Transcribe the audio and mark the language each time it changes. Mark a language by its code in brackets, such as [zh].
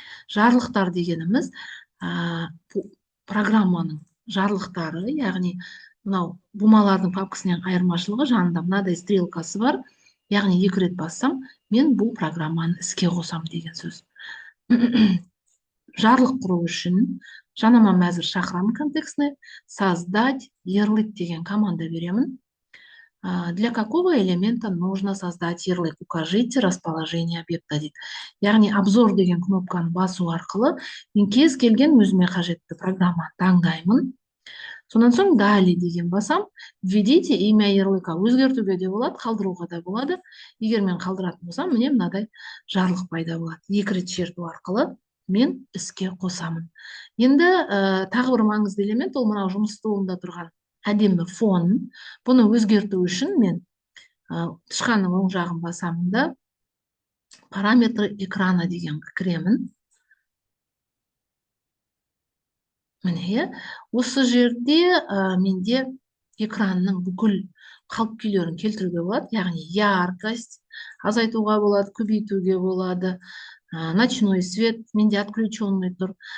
[kk] Жарлықтар дегеніміз программаның жарлықтары, яғни мынау бумалардың папкасынан айырмашылығы жанында мынадай стрелкасы бар. Яғни 2 рет бассам, мен бұл программаны іске қосам деген сөз. Жарлық құру үшін жанама мәзір шақырамын контекстіне, [ru] создать ярлык [kk] деген команда беремін. [ru] Для какого элемента нужно создать ярлык? Укажите расположение объекта [kk] дейді. Яғни обзор деген кнопканы басу арқылы мен кез келген өзіме қажетті программа таңдаймын. Сонан соң далее деген басам, [ru] введите имя ярлыка. [kk] Өзгертуге де болады, қалдыруға да болады. Егер мен қалдыратын болсам, міне мынадай жарлық пайда болады. 2 рет шерту арқылы мен іске қосамын. Енді тағы бір маңызды элемент ол мынау жұмыс столында тұрған әдемі фон. Бұны өзгерту үшін мен тышқанның оң жағын басамын да [ru] параметры экрана [kk] деген кіремін. Міне, осы жерде менде экранның бүкіл қалып күйлерін келтіруге болады. Яғни яркость азайтуға болады, көбейтуге болады. [ru] Ночной свет [kk] менде [ru] отключенный [kk] тұр.